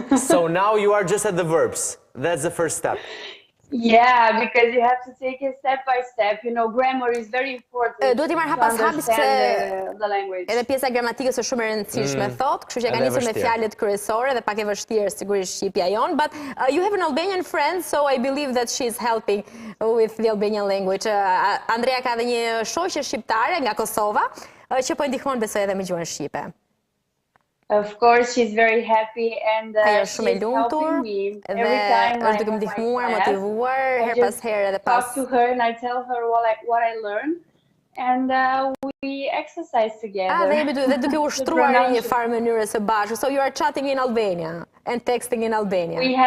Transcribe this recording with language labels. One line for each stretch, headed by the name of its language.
English: So now you are just at the verbs. That's the first step. Yeah, because you have to take it step by step. You know, grammar is very important
Albanian: Duhet I marrë hapas habis
English: the language.
Albanian: Edhe pjesa gramatikës është shumë e rëndësishme thot, kështu që ka nisur me fjalët kryesore dhe pak e vështirë sigurisht shqipja jon,
English: but you have an Albanian friend, so I believe that she is helping with the Albanian language.
Albanian: Andrea ka edhe një shoqe shqiptare nga Kosova që po ndihmon besoj edhe me gjuhën shqipe.
English: Of course, she's very happy and she's helping me every time I have my class. I just talk to her and I tell her what I learned and we exercise together.
Albanian: Dhe duke ushtruar në një farë mënyrë së bashku.
English: So you are chatting in Albania and texting in Albania.